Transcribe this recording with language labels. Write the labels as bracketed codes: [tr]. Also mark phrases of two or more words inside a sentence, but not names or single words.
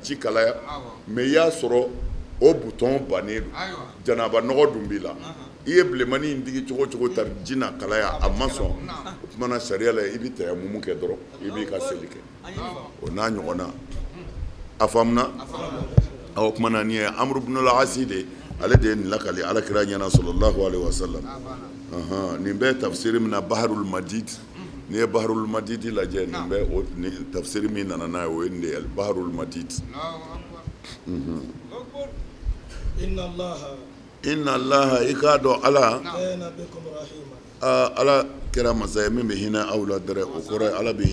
[bm] ji kalaya mais i y'a sɔrɔ o butɔn bannen don janaba nɔgɔ dun b'i la i ye bilenmani in digi cogo cogo ta ji na kalaya a ma sɔn o tumana sariya la i bɛ tayamumu kɛ dɔrɔn i b'i ka seli kɛ o n'a ɲɔgɔnna a faamuna o kumana nin ye Amru ibn al-Asi de ale de ye nin lakali alakira ɲɛna [ar] صلى الله عليه وسلم [bm] nin bɛ tafsiri min na Baharul Madid n'i ye Baharul Madid lajɛ nin bɛ tafsiri min nana n'a ye o ye nin de ye Baharul Madid [ar] إن الله [bm] i k'a dɔn ala ala kɛra masa ye min bɛ hinɛ aw la dɛrɛ o kɔrɔ ye ala bɛ